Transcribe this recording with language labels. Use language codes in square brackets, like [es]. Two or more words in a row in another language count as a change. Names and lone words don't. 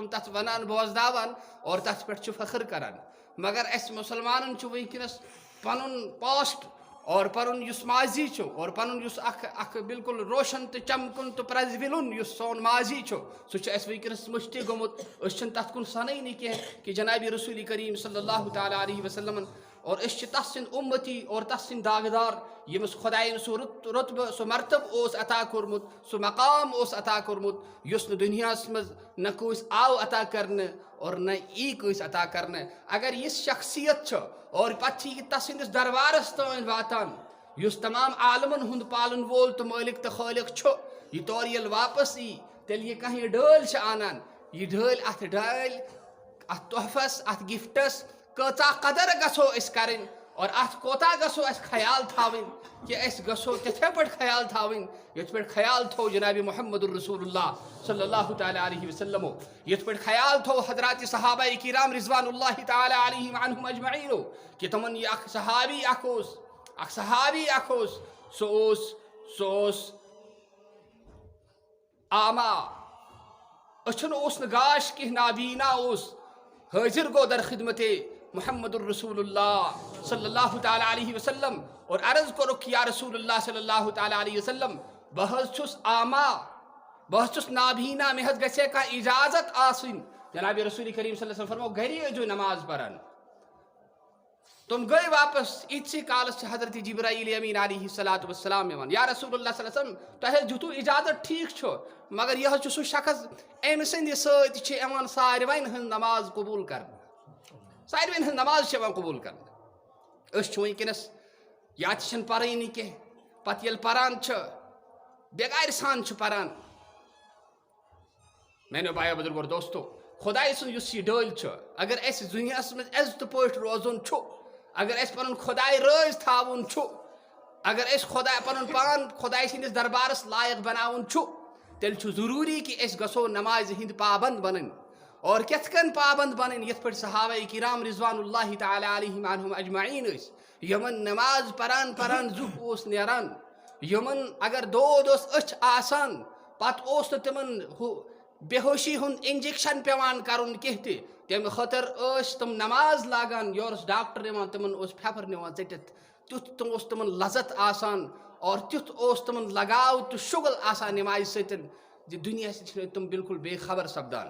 [ks] تتھ ونان بوزناوان اور تتھ پٮ۪ٹھ چھِ فخر کران مگر اسہِ مُسلمانن چھُ وٕنکیٚنس پنُن پاسٹ اور پنُن یُس ماضی چھُ اور پنُن یُس اکھ بالکل روشن تہٕ چمکُن تہٕ پرٛزوُلُن یُس سون ماضی چھُ سُہ چھُ اَسہِ وٕنکیٚنس مٔشتٕے گوٚمُت أسۍ چھِنہٕ تتھ کُن سنٲنی کینٛہہ کہِ جنابِ رسول کریم [ar] صلی اللہ تعالیٰ علیہ وسلمن [ks] اور أسۍ چھِ تس سٕنٛدۍ اُمتی اور تس سٕنٛدۍ داغدار ییٚمِس خۄداین سُہ رُتبہٕ سُہ مرتبہٕ اوس عطا کوٚرمُت سُہ مقام اوس عطا کوٚرمُت یُس نہٕ دُنیاہس منٛز نہ کٲنٛسہِ آو عطا کرنہٕ اور نہ یی کٲنٛسہِ عطا کرنہٕ اگر یِژھ شخصیت چھِ اور پتہٕ چھِ یہِ تس سٕنٛدِس دربارس تانۍ واتان یُس تمام عالمن ہُنٛد پالن وول تہٕ مٲلِک تہٕ خٲلق چھُ یہِ تورٕ ییٚلہِ واپس یی تیٚلہِ یہِ کانٛہہ یہِ ڈٲلۍ چھِ انان یہِ ڈٲلۍ اتھ تحفس اتھ گفٹس کۭژاہ قدر گژھو أسۍ کرٕنۍ اور اتھ کوتاہ گژھو اسہِ خیال تھاوٕنۍ کہِ أسۍ گژھو تِتھٕے پٲٹھۍ خیال تھاوٕنۍ یِتھ پٲٹھۍ خیال تھوٚو جنابِ محمد الرسول اللہ [ar] صلی اللہ تعالیٰ علیہ وسلمو [ks] یِتھ پٲٹھۍ خیال تھوٚو حضرات صحابہ کرام [ar] رضوان اللہ تعالیٰ علیہم عنہم اجمعیٖنو [ks] کہِ تِمن یہِ اکھ صحابی اکھ اوس سُہ اوس آما أچھن اوس نہٕ گاش کینٛہہ نابیٖنا اوس حٲضِر گوٚو در خدمتے محمد الرسول اللہ [ar] صلی اللہ تعالیٰ علیہ وسلم [ks] اور عرض کوٚرُکھ [ar] یا رسول اللہ صلی اللہ تعالیٰ علیہ وسلم [ks] بہٕ حظ چھُس آما بہٕ حظ چھُس نابیٖنا مےٚ حظ گژھِ ہے کانٛہہ اِجازت آسٕنۍ جنابِ رسول کریم [ar] صلی اللہ علیہ وسلم [ks] فرمو گرے ٲسۍزیو نماز پران تِم گٔے واپس ییٖتسٕے کالس چھِ حضرت جبرائیل امین [ar] علیہ الصلوۃ والسلام [ks] یِوان [ar] یا رسول اللہ صلی اللہ علیہ وسلم [ks] تۄہہِ حظ دِتوٗ اِجازت ٹھیٖک چھُ مگر یہِ حظ چھُ سُہ شخص أمۍ سٕنٛدِ سۭتۍ چھِ یِوان ساروٕنۍ ہٕنٛز نماز قبوٗل کرنہٕ ساروٕنۍ ہٕنٛز نماز چھِ یِوان قبوٗل کرنہٕ أسۍ چھِ وٕنکیٚنس یا تہِ چھِنہٕ پرٲنی کینٛہہ پتہٕ ییٚلہِ پران چھِ بےٚگارِ سان چھِ پران میانیو بایو بُزرگو دوستو خۄداے سُنٛد یُس یہِ ڈٲلۍ چھُ اگر اَسہِ دُنیاہس منٛز عزتہٕ پٲٹھۍ روزُن چھُ اگر اَسہِ پنُن خۄداے رٲضۍ تھاوُن چھُ اگر أسۍ پنُن پان خۄداے سٕنٛدِس دربارس لایق بناوُن چھُ تیٚلہِ چھُ ضروٗری کہِ أسۍ گژھو نمازِ ہٕنٛدۍ پابنٛد بنٕنۍ اور کِتھ کٔنۍ پابنٛد بنٕنۍ یِتھ پٲٹھۍ صحابہ کرام [ar] رضوان اللہ تعالیٰ علیہم عنہم اجمعیٖن [ks] ٲسۍ یِمن نماز پران زُو اوس نیران یِمن اگر دود اوس أچھ آسان پتہٕ اوس نہٕ تِمن ہُہ بے ہوشی ہُنٛد انجکشن پیٚوان کرُن کینٛہہ تہِ تمہِ خٲطرٕ ٲسۍ تِم نماز لاگان یورٕ اوس ڈاکٹر یِوان تِمن اوس پھیپھر نِوان ژٔٹِتھ تیُتھ اوس تِمن لذت آسان اور تیُتھ اوس تِمن لگاو تہٕ شُگل آسان نمازِ سۭتۍ زِ دُنیا سۭتۍ چھِ تِم بالکل بے خبر سپدان